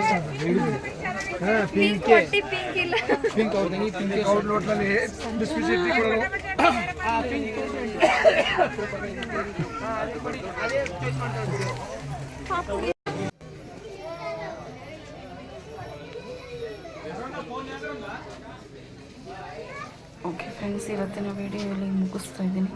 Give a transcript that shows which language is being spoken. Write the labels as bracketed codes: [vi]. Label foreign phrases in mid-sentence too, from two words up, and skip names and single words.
[hi] हां पिंक है पिंक और नहीं [en] pink outlet [kn] ನಲ್ಲಿ ಸ್ಪೆಸಿಫಿಕ್ ಕೊಡೋದು ಆ ಪಿಂಕ್ ಅದು ಬಡಿ ಅದೇ ಚೂಸ್ ಮಾಡ್ತಾರೆ. [en] okay friends, [kn] ಇವತ್ತಿನ ವೀಡಿಯೋ ಇಲ್ಲಿ ಮುಗಿಸ್ತಾ ಇದ್ದೀನಿ.